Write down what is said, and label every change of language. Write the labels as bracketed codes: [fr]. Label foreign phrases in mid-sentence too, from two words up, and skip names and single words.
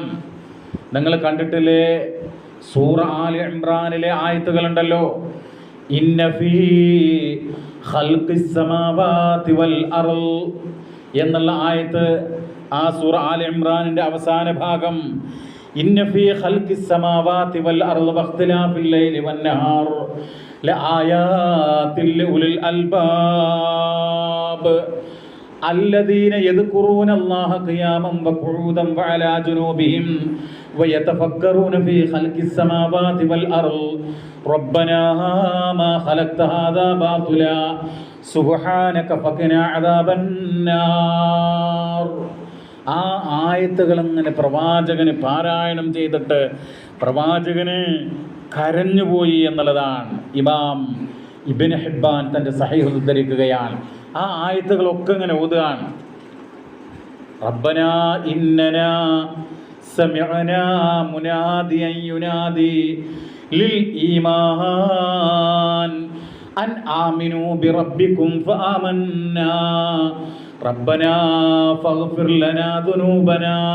[ml] നിങ്ങൾ കണ്ടിട്ടില്ലേ സൂറ ആലി ഇംറാനിലെ ആയത്തുകളുണ്ടല്ലോ, [ar] إن في خلق السماوات والأرض [ml] എന്നുള്ള ആയത്ത്. ആ സൂറ ആലി ഇംറാനിൻ്റെ അവസാന ഭാഗം [ar] إن في خلق السماوات والأرض واختلاف الليل والنهار لآيات لأولي الألباب الذين يذكرون الله قياما وقعودا وعلى جنوبهم ويتفكرون في خلق السماوات والأرض ربنا ما خلقت هذا باطلا سبحانك فقنا عذاب النار. [ml] ആ ആയത്തുകൾ അങ്ങനെ പ്രവാചകന് പാരായണം ചെയ്തിട്ട് പ്രവാചകന് കരഞ്ഞുപോയി എന്നുള്ളതാണ് ഇമാം ഇബ്നു ഹിബ്ബാൻ തൻ്റെ സഹീഹ് ഉദ്ധരിക്കുകയാണ്. ആ ആയത്തുകളൊക്കെ ഇങ്ങനെ ഓതുകയാണ്. [ar] ربنا إننا سمعنا مناديا ينادي للإيمان أن آمنوا بربكم فآمنا ربنا فاغفر لنا ذنوبنا.